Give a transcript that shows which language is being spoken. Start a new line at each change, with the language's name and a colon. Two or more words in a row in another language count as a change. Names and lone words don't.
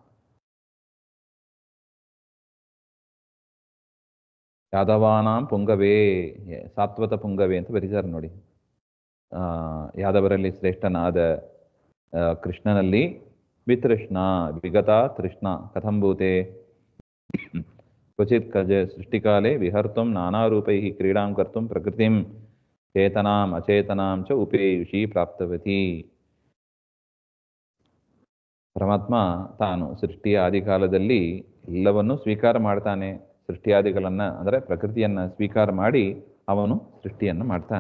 Sanskrit: ಯಾದವಾನಾಂ ಪುಂಗವೇ, ಸಾತ್ವತ ಪುಂಗವೇ
Kannada: ಅಂತ ಬರೀತಾರೆ ನೋಡಿ. ಯಾದವರಲ್ಲಿ ಶ್ರೇಷ್ಠನಾದ ಕೃಷ್ಣನಲ್ಲಿ
Sanskrit: ವಿತೃಷ್ಣಾ ವಿಗತಾ ತೃಷ್ಣಾ ಕಥಂ ಭೂತೆ ಕ್ವಚಿತ್ ಕಜ ಸೃಷ್ಟಿಕಾಲೇ ವಿಹರ್ತುಂ ನಾನಾರೂಪೈಃ ಕ್ರೀಡಾಂ ಕರ್ತುಂ ಪ್ರಕೃತಿಂ ಚೇತನಾಂ ಅಚೇತನಾಂ ಚ ಉಪೇಯುಷಿ ಪ್ರಾಪ್ತವತಿ.
Kannada: ಪರಮಾತ್ಮ ತಾನು ಸೃಷ್ಟಿಯ ಆದಿಕಾಲದಲ್ಲಿ ಎಲ್ಲವನ್ನೂ ಸ್ವೀಕಾರ ಮಾಡ್ತಾನೆ. ಸೃಷ್ಟಿಯಾದಿಗಳನ್ನ ಅಂದರೆ ಪ್ರಕೃತಿಯನ್ನ ಸ್ವೀಕಾರ ಮಾಡಿ ಅವನು ಸೃಷ್ಟಿಯನ್ನು ಮಾಡ್ತಾನೆ.